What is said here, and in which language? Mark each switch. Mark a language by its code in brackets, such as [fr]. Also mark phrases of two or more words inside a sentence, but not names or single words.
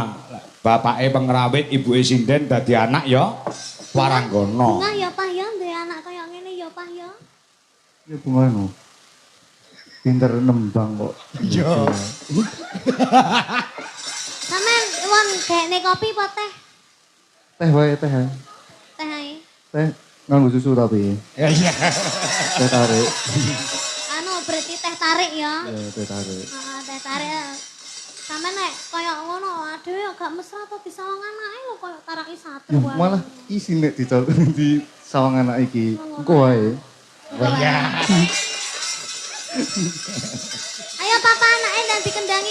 [jv] Bapake pengrawit, ibuke sinden dadi anak ya. Waranggana. Bunga ya Pak ya, duwe anak kaya ngene ya Pak ya. Ya bunga no. Pinter nembang kok. Iya. Sampeyan won gekne kopi apa teh? Teh wae teh. Teh ae. Teh nganggo susu tapi. Iya. Teh tarik. Anu berarti teh tarik ya. Ya teh tarik. Heeh, teh tarik. Sampeyan nek kaya ngono adewe gak mesra apa disawang anake lho kaya taraki satu Ya, wae. malah isi nek di sawang anak iki. Engko wae. Iya. Ayo papa anake dan dikendangi.